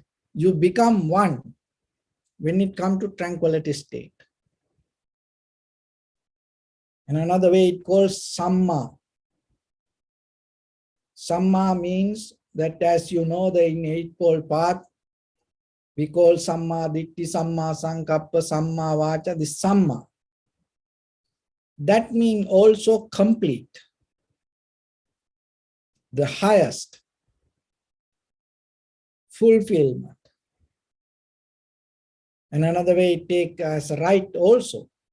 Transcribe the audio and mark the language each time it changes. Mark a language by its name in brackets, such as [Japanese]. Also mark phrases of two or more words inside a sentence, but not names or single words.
[English] You become one when it comes to tranquility state. And another way it calls samma. Samma means that, as you know, the in Eightfold Path, we call [Pali] samma ditti, samma sankappa, samma vacha, [English] this samma. That means also complete, the highest fulfillment. And another way it take as right also.